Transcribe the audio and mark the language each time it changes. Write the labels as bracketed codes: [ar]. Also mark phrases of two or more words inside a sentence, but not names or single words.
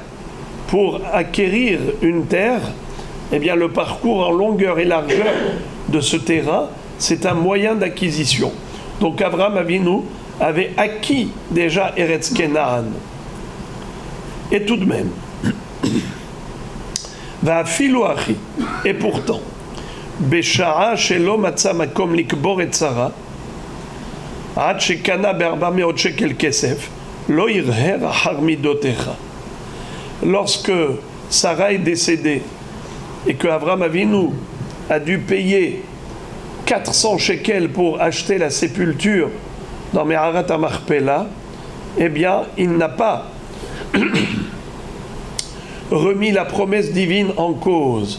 [fr] Pour acquérir une terre, eh bien le parcours en longueur et largeur de ce terrain, c'est un moyen d'acquisition. Donc Avraham Avinu avait acquis déjà Eretz Kenaan. Et tout de même, va filoachi, et pourtant, [he] בשעה שלא מצא מקום לקבור את שרה, עד שקנה ב400 שקל כסף, לא ירהר אחר מידותיך. [fr] Lorsque Sarah est décédée et que Abraham Avinu a dû payer 400 shekels pour acheter la sépulture dans Me'arat HaMachpelah, eh bien, il n'a pas remis la promesse divine en cause.